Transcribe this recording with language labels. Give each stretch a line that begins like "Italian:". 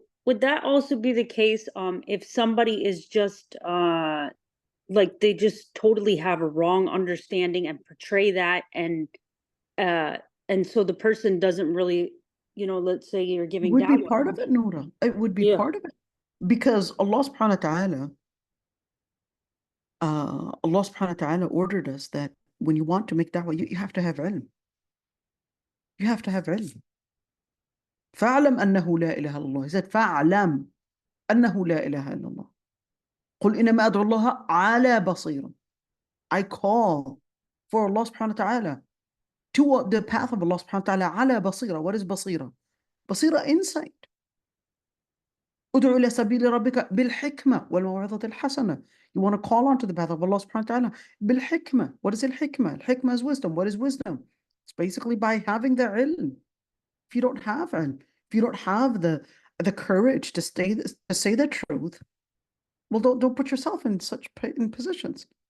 English: would that also be the case if somebody is just like they just totally have a wrong understanding and portray that, and so the person doesn't really, let's say you're giving Would be da'wah. part of it, Noura. It would be Yeah. part of it. Because Allah subhanahu wa ta'ala ordered us that when you want to make da'wah, you have to have ilm. You have to have ilm.
Arabic: فَاعْلَمْ أَنَّهُ لَا إِلَهَ إِلَّا اللَّهِ.
English: He said,
Arabic: فَاعْلَمْ أَنَّهُ لَا إِلَهَ إِلَّا اللَّهِ. قُلْ إِنَّمَا أَدْعُو اللَّهَ عَلَى بَصِيرٍ.
English: I call for Allah subhanahu wa ta'ala, to the path of Allah subhanahu wa ta'ala, ala basira. What is basira? Basira, insight.
Arabic: ادعو إلى سبيل ربك بالحكمة والموعظة الحسنة.
English: You want to call on to the path of Allah subhanahu wa ta'ala بالحكمة. What is al-hikmah? Al-hikmah is wisdom. What is wisdom? It's basically by having the ilm. If you don't have ilm, if you don't have the courage to say the truth, well, don't put yourself in such positions.